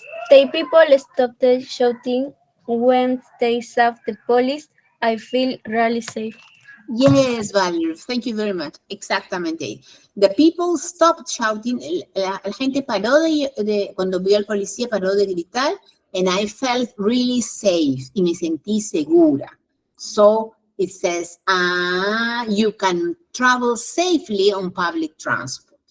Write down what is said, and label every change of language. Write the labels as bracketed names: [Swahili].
[English] They people stopped shouting when they saw the police. I feel really safe. Yes, Valerie, thank you very much. Exactamente. The people stopped shouting. [Spanish] La gente paró cuando vio al policía, paró de gritar, [English] and I felt really safe. [Spanish] Y me sentí segura. [English] So it says, you can travel safely on public transport.